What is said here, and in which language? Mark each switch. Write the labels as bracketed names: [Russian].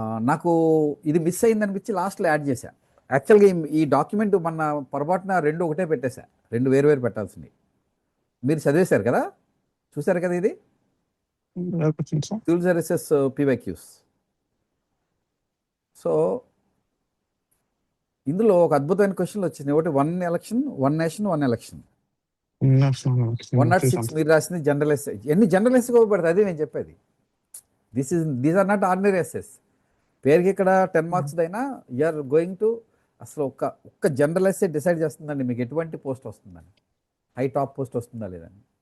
[Telugu] నాకు ఇది మిస్ అయిందనిపించి లాస్ట్లో యాడ్ చేశా. యాక్చువల్గా ఈ డాక్యుమెంట్ మన పొరపాటున 2 ఒకటే పెట్టేశా, 2 వేరు పెట్టాల్సినవి. మీరు చదివేశారు కదా, చూశారు కదా, ఇది సివిల్ సర్వీసెస్ పీవైక్యూస్. సో ఇందులో ఒక అద్భుతమైన క్వశ్చన్లు వచ్చినాయి. [English] ఒకటి 1 election 1 nation 1 election. [Telugu] 106 మీరు రాసింది జనరల్ ఎస్ఏ. ఎన్ని జనరల్ ఎస్ఏ ఇవ్వబడతాయి, అదే నేను చెప్పేది. [English] These are not ordinary SS. [Telugu] పేరుకి ఇక్కడ 10 marks అయినా [English] you're going to, [Telugu] అసలు ఒక్క జనరల్ ఎస్ఏ డిసైడ్ చేస్తుందండి మీకు ఎటువంటి పోస్ట్ వస్తుందని, హై టాప్ పోస్ట్ వస్తుందా లేదని.